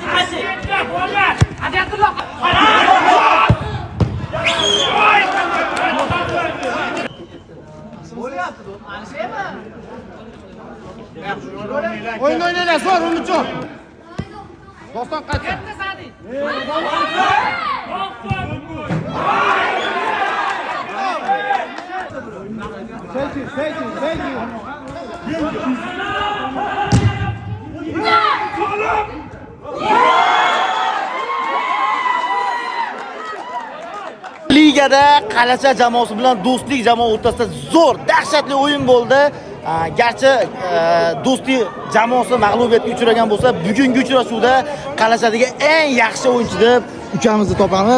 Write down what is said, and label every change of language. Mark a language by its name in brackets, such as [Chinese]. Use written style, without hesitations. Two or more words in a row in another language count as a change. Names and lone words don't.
[Uzbek] Adiyatulloh. Bo'lyapti, mana shuymi? O'yin o'ynaylar, zo'r, Umidjon. Doston qaytdi. Katta Sadi. [English] Thank you. [Uzbek] Ligada Qalacha jamoasi bilan Do'stlik jamoasi o'rtasida zo'r, dahshatli o'yin bo'ldi. Garchi Do'stlik jamoasi mag'lubiyatga uchragan bo'lsa, bugungi uchrashuvda Qalachadagi eng yaxshi o'yinchi deb ukamizni topamiz.